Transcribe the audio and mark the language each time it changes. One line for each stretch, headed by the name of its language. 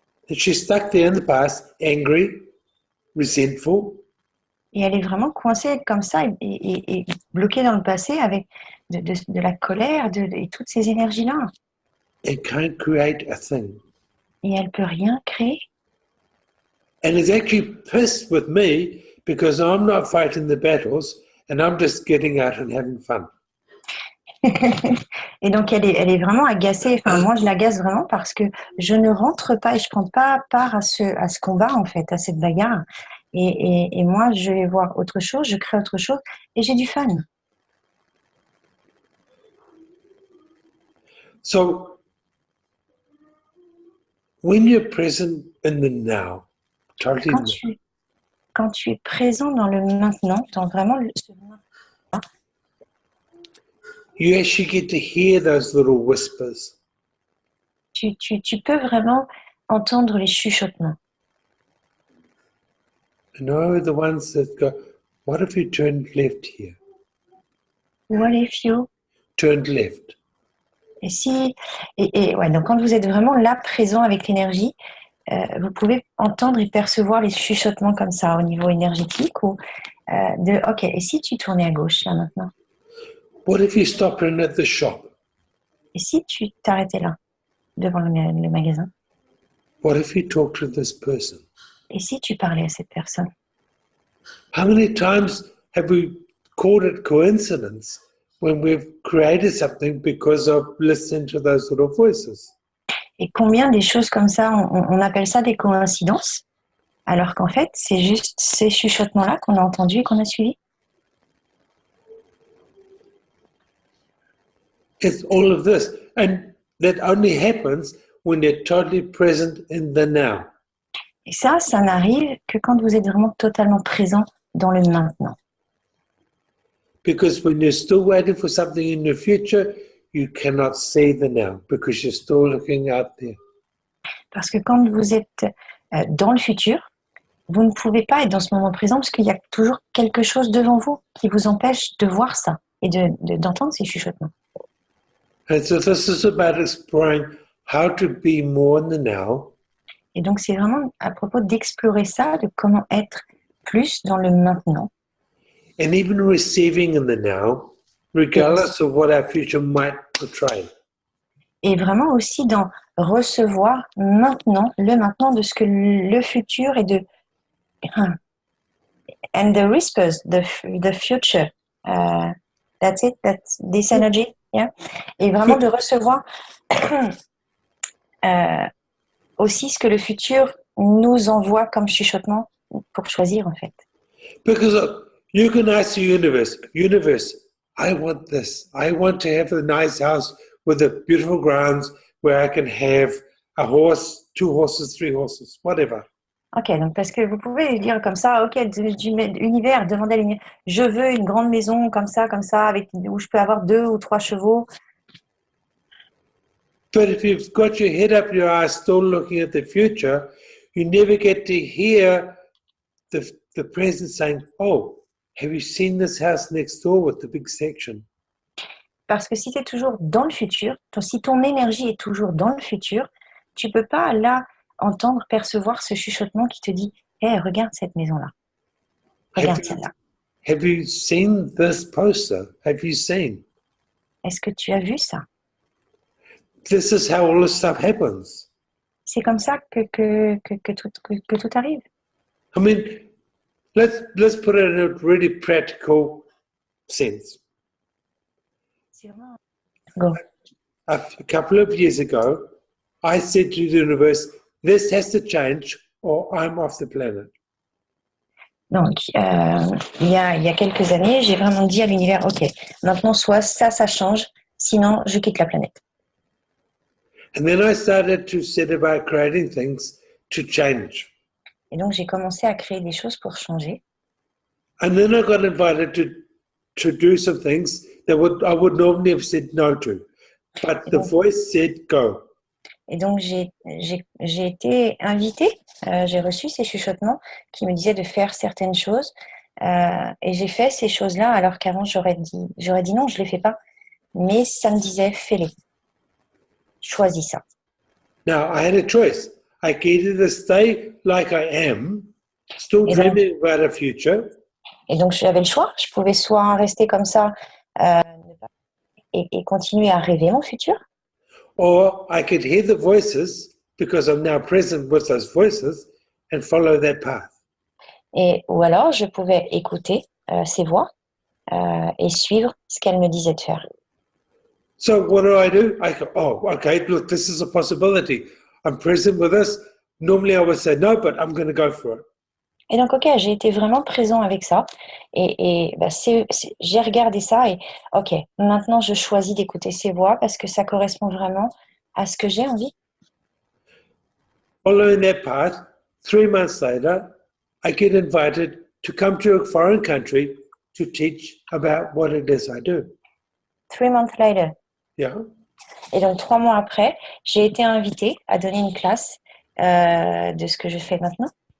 English: And she's stuck there in the past, angry, resentful,
French: Et elle est vraiment coincée comme ça et bloquée dans le passé avec de la colère et toutes ces énergies-là.
English: and can't create a thing.
French: Et elle ne peut rien créer.
English: And is actually pissed with me because I'm not fighting the battles and I'm just getting out and having fun.
French: Et donc, elle est vraiment agacée. Enfin, moi, je l'agace vraiment parce que je ne rentre pas et je ne prends pas part à ce combat, en fait, à cette bagarre. Et moi, je vais voir autre chose, je crée autre chose et j'ai du fun.
English: So when you're present in the now, totally
French: Quand tu es présent dans le maintenant, dans vraiment ce maintenant,
English: you actually get to hear those little whispers.
French: tu peux vraiment entendre les chuchotements.
English: You know, the ones that go, what if you turned left here? What if you... Turned left.
French: Et si... Et ouais, donc quand vous êtes vraiment là, présent avec l'énergie, vous pouvez entendre et percevoir les chuchotements comme ça au niveau énergétique ou de ok, et si tu tournais à gauche là maintenant?
English: What if you stopped in at the shop?
French: Et si tu t'arrêtais là devant le magasin?
English: What if you talked to this person?
French: Et si tu parlais à cette personne?
English: How many times have we called it coincidence when we've created something because of listening to those little voices?
French: Et combien des choses comme ça, on appelle ça des coïncidences, alors qu'en fait, c'est juste ces chuchotements-là qu'on a entendus et qu'on a suivis.
English: It's all of this. And that only happens when they're totally present in the now.
French: Et ça n'arrive que quand vous êtes vraiment totalement présent dans le maintenant.
English: Because when you're still waiting for something in the future, you cannot see the now because you're still looking out there.
French: Parce que quand vous êtes dans le futur, vous ne pouvez pas être dans ce moment présent parce qu'il y a toujours quelque chose devant vous qui vous empêche de voir ça et d'entendre ces chuchotements.
English: And so this is about exploring how to be more in the now.
French: Et donc, c'est vraiment à propos d'explorer ça, de comment être plus dans le maintenant.
English: And even receiving in the now, regardless of what our future might portray.
French: Et vraiment aussi dans recevoir maintenant, le maintenant de ce que le futur et de...
English: And the whispers, the future. That's it, that's this energy. Yeah?
French: Et vraiment de recevoir aussi ce que le futur nous envoie comme chuchotement pour choisir en fait.
English: Because you can ask the universe, I want this. I want to have a nice house with a beautiful grounds where I can have a horse, 2 horses, 3 horses, whatever.
French: Ok, donc parce que vous pouvez dire comme ça, ok, univers, demandez à l'univers, je veux une grande maison comme ça, avec, où je peux avoir 2 ou 3 chevaux.
English: But if you've got your head up your ass still looking at the future, you never get to hear the present saying, oh, have you seen this house next door with the big section?
French: Parce que si tu es toujours dans le futur, si ton énergie est toujours dans le futur, tu peux pas là entendre, percevoir ce chuchotement qui te dit, hé, regarde cette maison-là, regarde celle-là.
English: Have you seen this poster? Have you seen?
French: Est-ce que tu as vu ça?
English: This is how all this stuff happens.
French: C'est comme ça que tout arrive.
English: I mean, let's put it in a really practical sense. Go. A couple of years ago, I said to the universe, this has to change or I'm off the planet.
French: Donc, il y a quelques années, j'ai vraiment dit à l'univers, ok, maintenant soit ça change, sinon je quitte la planète.
English: And then I started to set about creating things to change.
French: Et donc, j'ai commencé à créer des choses pour changer.
English: And then I got invited to do some things that I would normally have said no to. But the voice said go.
French: Et donc, j'ai été invitée, j'ai reçu ces chuchotements qui me disaient de faire certaines choses. Et j'ai fait ces choses-là alors qu'avant, j'aurais dit non, je ne les fais pas. Mais ça me disait, fais-les. Choisis ça.
English: Now, I had a choice. I could either stay like I am, still dreaming about a future.
French: Et donc, j'avais le choix. Je pouvais soit rester comme ça et continuer à rêver mon futur.
English: Or I could hear the voices, because I'm now present with those voices, and follow that path.
French: Ou alors, je pouvais écouter ces voix et suivre ce qu'elles me disaient de faire.
English: So what do? I go, oh, okay, look, this is a possibility. I'm present with this. Normally I would say no, but I'm going to go for it.
French: Et donc, ok, j'ai été vraiment présent avec ça. Et j'ai regardé ça et ok, maintenant je choisis d'écouter ces voix parce que ça correspond vraiment à ce que j'ai envie.
English: Following that path, 3 months later, I get invited to come to a foreign country to teach about what it is I do. 3 months later. Yeah.
French: Et donc, 3 mois après, j'ai été invitée à donner une classe de ce que je fais maintenant.